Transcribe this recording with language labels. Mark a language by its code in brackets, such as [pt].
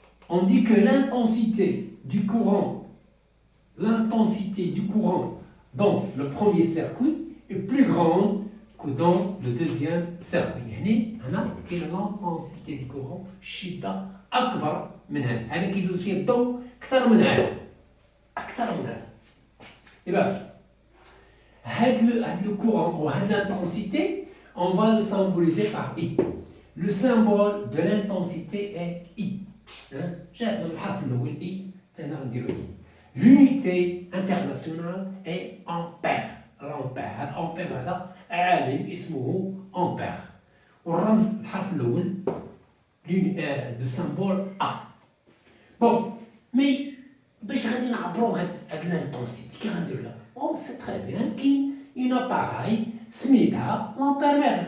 [fr] on dit que l'intensité du courant dans le premier circuit est plus grande que dans le deuxième circuit. [ar] يعني هنا كاين [fr] l'intensité du courant [ar] شدة أكبر من هذا. هذا كيدوز فيه الضوء أكثر من هذا. إذا هذا [fr] le courant ou l'intensité, on va le symboliser par I. Le symbole de l'intensité est I. [ar] جاء الحرف الأول I. [fr] L'unité internationale est ampère. L'ampère. [ar] هذا ampère هذا عالم اسمه ampère. والرمز الحرف الأول [fr] de symbole [ar] A. [fr] Bon, mais [ar] باش غادي نعبروا هاد [fr] l'intensité [ar] كي غنديروا لها؟ [fr] On sait très bien [ar] كاين [fr] une appareil [ar] سميتها [fr] l'ampèremètre.